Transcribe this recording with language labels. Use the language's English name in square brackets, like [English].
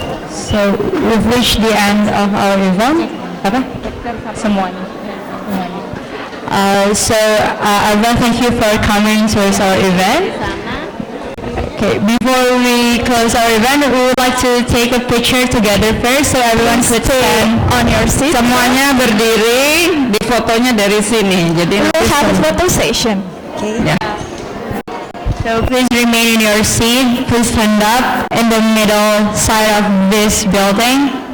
[English] So we've reached the end of our event. Someone. So I want to thank you for coming to our event. Okay, before we close our event, we would like to take a picture together first, so everyone could stand on your seat. [Indonesian] Semuanya berdiri, di fotonya dari sini. Jadi [English] We'll have a photo session. Okay. Yeah. So please remain in your seat. Please stand up in the middle side of this building.